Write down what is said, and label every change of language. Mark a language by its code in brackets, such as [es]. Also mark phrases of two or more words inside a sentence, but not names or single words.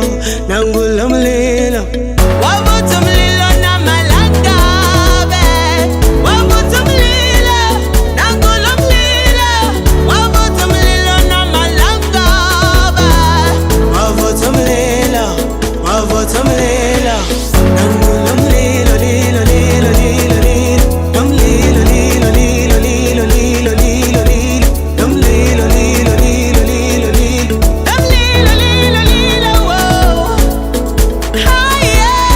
[zu] nangulo mlilo, wavutha umlilo namalangabe, wavutha umlilo nangulo mlilo, wavutha umlilo namalangabe, wavutha umlilo, wavutha umlilo nangulo mlilo, lilo lilo lilo lilo, nomlilo lilo lilo lilo lilo lilo lilo, nomlilo lilo lilo lilo lilo, nomlilo lilo lilo, [en] whoa, higher,